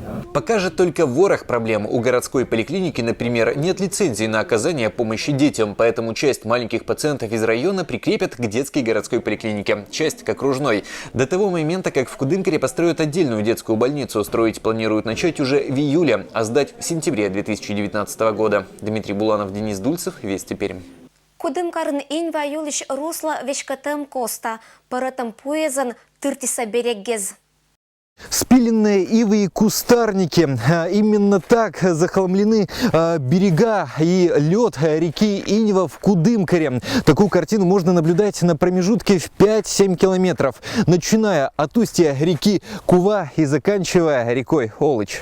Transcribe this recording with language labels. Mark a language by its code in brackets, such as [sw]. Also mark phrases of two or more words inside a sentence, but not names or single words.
[ru] Пока же только ворох проблем. У городской поликлиники, например, нет лицензии на оказание помощи детям, поэтому часть маленьких пациентов из района прикрепят к детской городской поликлинике, часть к окружной. До того момента, как в Кудымкаре построят отдельную детскую больницу, строить планируют начать уже в июле, а сдать в сентябре 2019 года. Дмитрий Буланов, Денис Дульцев, Вести Пермь. [koi] Кудымкарын инва юлиш русла вешкатем коста, паратам пуезан тыртиса береггез. [ru] Спиленные ивы и кустарники. Именно так захолмлены берега и лед реки Иньва в Кудымкаре. Такую картину можно наблюдать на промежутке в 5-7 километров, начиная от устья реки Кува и заканчивая рекой Олыч.